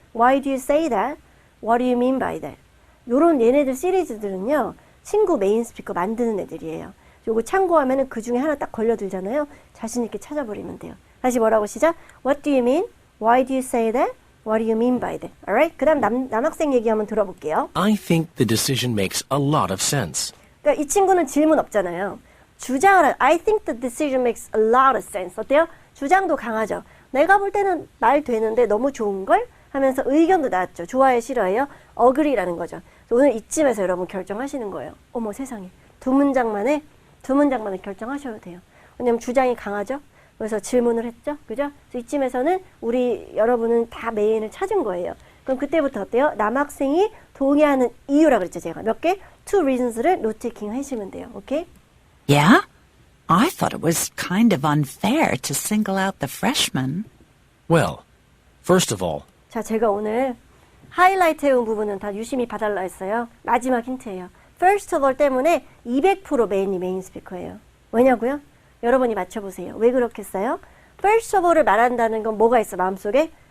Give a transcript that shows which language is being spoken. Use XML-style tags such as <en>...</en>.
<en>Why do you say that? What do you mean by that?</en> <ko>요런 얘네들 시리즈들은요. 친구 메인 스피커 만드는 애들이에요. 요거 참고하면은 그 중에 하나 딱 걸려들잖아요. 자신 있게 찾아버리면 돼요. 다시 뭐라고 시작?</ko> <en>What do you mean? Why do you say that? What do you mean by that? Alright?</en> <ko>그 다음 남학생 얘기 한번 들어볼게요.</ko> <en>I think the decision makes a lot of sense.</en> <ko>그러니까 이 친구는 질문 없잖아요. 주장을</ko> <en>I think the decision makes a lot of sense.</en> <ko>어때요? 주장도 강하죠. 내가 볼 때는 말 되는데 너무 좋은걸? 하면서 의견도 나왔죠. 좋아해, 싫어해요? agree라는 거죠. 오늘 이쯤에서 여러분 결정하시는 거예요. 어머 세상에. 두 문장만에 결정하셔야 돼요. 왜냐면 주장이 강하죠. 그래서 질문을 했죠. 그죠? 그래서 이쯤에서는 우리 여러분은 다 메인을 찾은 거예요. 그럼 그때부터 어때요? 남학생이 동의하는 이유라 그랬죠. 제가 몇 개?</ko> <en>two reasons</en> <ko>를 노트킹 하시면 돼요. 오케이?</ko> <en>Yeah? I thought it was kind of unfair to single out the freshmen. Well, first of all,</en> <ko>자, 제가 오늘 하이라이트 해온 부분은 다 유심히 봐달라 했어요. 마지막 힌트예요.</ko> <en>First of all</en> <ko>때문에 200% 메인이 메인 스피커예요. 왜냐고요? 여러분이 맞춰보세요. 왜 그렇겠어요?</ko> <en>First of all</en> <ko>을 말한다는 건 뭐가 있어, 마음속에?</ko>